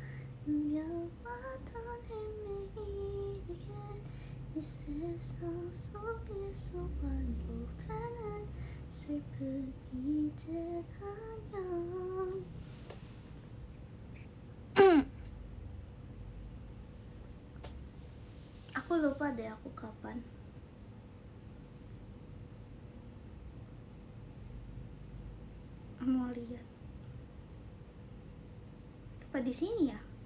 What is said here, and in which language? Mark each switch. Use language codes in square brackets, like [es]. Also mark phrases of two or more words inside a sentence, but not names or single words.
[ko] 누려왔던 헤매이기엔 이 세상 속에서 반복되는 슬픈 이제 안녕. [id] Aku lupa deh aku kapan. Mau lihat apa di sini ya?